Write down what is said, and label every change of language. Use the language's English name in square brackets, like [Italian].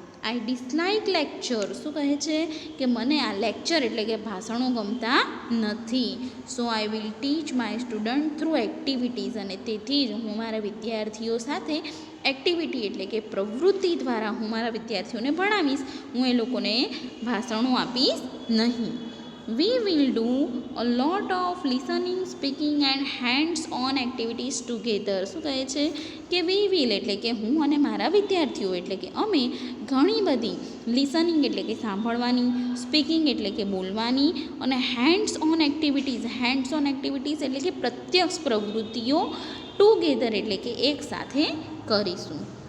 [English] I dislike lecture. [Gujarati] શું કહે છે? કે મને આ લેક્ચર એટલે કે ભાષણો ગમતા નથી. [English] So I will teach my student through activities. [Gujarati] અને તેથી જ હું મારા વિદ્યાર્થીઓ સાથે એક્ટિવિટી એટલે કે પ્રવૃત્તિ દ્વારા હું મારા વિદ્યાર્થીઓને ભણાવીશ, હું એ લોકોને ભાષણો આપીશ નહીં. [English] We will do a lot of listening, speaking and hands-on activities together. [Gujarati] શું કહે છે કે [English] we will [Gujarati] એટલે કે હું અને મારા વિદ્યાર્થીઓ એટલે કે અમે ઘણી બધી લિસનિંગ એટલે કે સાંભળવાની, સ્પીકિંગ એટલે કે બોલવાની અને હેન્ડ્સ ઓન એક્ટિવિટીઝ એટલે કે પ્રત્યક્ષ પ્રવૃત્તિઓ ટુગેધર એટલે કે એક સાથે કરીશું.